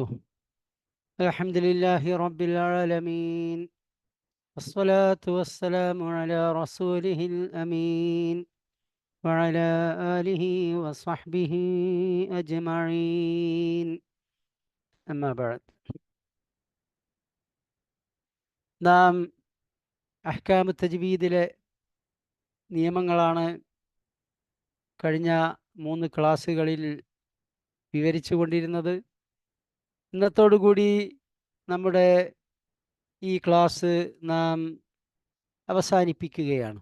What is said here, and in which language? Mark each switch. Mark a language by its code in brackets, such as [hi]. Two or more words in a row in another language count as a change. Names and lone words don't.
[ar] الحمد لله رب العالمين، والصلاة والسلام على رسوله الأمين وعلى آله وصحبه أجمعين. أما بعد. [ml] നാം അഹ്കാമു തജ്വീദിലെ നിയമങ്ങളാണ് കഴിഞ്ഞ 3 ക്ലാസ്സുകളിൽ വിവരിച്ചു കൊണ്ടിരുന്നത്. ഇന്നത്തോടുകൂടി നമ്മുടെ ഈ ക്ലാസ് നാം അവസാനിപ്പിക്കുകയാണ്.